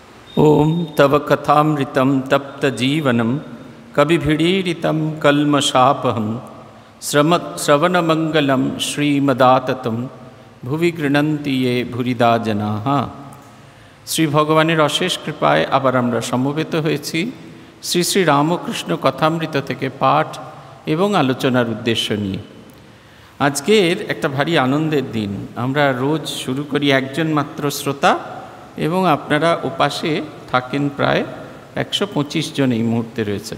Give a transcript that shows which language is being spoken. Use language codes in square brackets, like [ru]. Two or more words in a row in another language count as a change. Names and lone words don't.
[sa] ओम तव कथामृतं तप्तजीवनं कविभिडीरितं कल्मषापहं श्रवणमंगलं श्रीमदाततं भुवि गृह्णन्ति ये भूरिदा जनाः। [bn] শ্রী ভগবানের অশেষ কৃপায় আবার আমরা সমবেত হয়েছি শ্রী শ্রী রামকৃষ্ণ কথামৃত থেকে পাঠ এবং আলোচনার উদ্দেশ্য নিয়ে। আজকের একটা ভারী আনন্দের দিন। আমরা রোজ শুরু করি একজন মাত্র শ্রোতা এবং আপনারা ওপাশে থাকেন প্রায় 125 জন এই মুহূর্তে রয়েছেন।